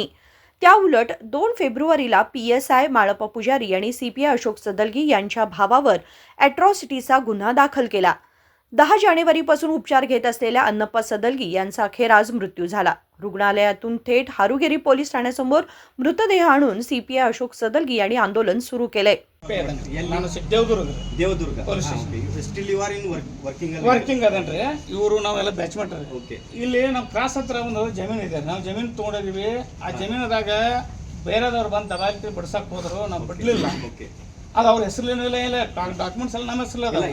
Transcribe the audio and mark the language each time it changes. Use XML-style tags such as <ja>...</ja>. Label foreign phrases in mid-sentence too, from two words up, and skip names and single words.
<mr>त्याउलट 2 फेब्रुवारीला पीएसआय माळप्पा पुजारी आणि सीपीआय अशोक सदलगी यांच्या भावावर अॅट्रॉसिटीचा गुन्हा दाखल केला। 10 जानेवारीपासून उपचार घेत असलेल्या अन्नप्पा सदलगी यांचा अखेर आज मृत्यू झाला। रुग्णालयातून थेट हारुगेरी पोलीस ठाण्यासमोर मृतदेह आणून सीपीआय अशोक सदलगी यांनी आंदोलन सुरू केले।</mr> <en>ದೇವದುರ್ಗ still you are in</en> <kn>ವರ್ಕಿಂಗ್ ಅದನ್ರಿ ಇವರು ನಾವೆಲ್ಲ ಬ್ಯಾಚ್ಮೆಂಟ್ ಇಲ್ಲಿ ನಮ್ಮ ಕ್ರಾಸ್ ಹತ್ರ ಒಂದು ಜಮೀನು ಇದೆ। ನಾವು ಜಮೀನು ತಗೊಂಡಿದೀವಿ। ಆ ಜಮೀನದಾಗ ಬೇರೆದವ್ರು ಬಂದು ದಬಾಯಿಸಿ ಬಿಡ್ಸಕ್ ಹೋದ್ರು, ನಾವು ಬಿಡ್ಲಿಲ್ಲ। ಅದು ಅವ್ರ ಹೆಸರಿನ ಇಲ್ಲ, ಡಾಕ್ಯುಮೆಂಟ್ಸ್ ಎಲ್ಲ ನಮ್ಮ ಹೆಸರು</kn>